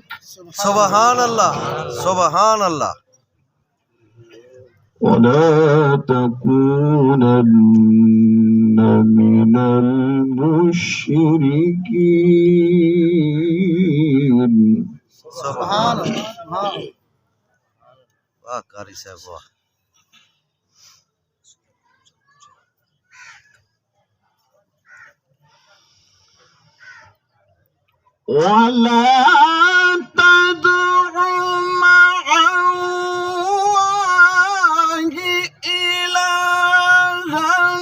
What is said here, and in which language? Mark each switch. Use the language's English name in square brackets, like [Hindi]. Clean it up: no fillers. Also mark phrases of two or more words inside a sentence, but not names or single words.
[Arabic] سبحان اللہ سبحان اللہ. ولا تكونن من المشركين. سبحان اللہ. [Urdu] واہ قاری صاحب واہ. [Arabic] ولا تدع مع الله إلها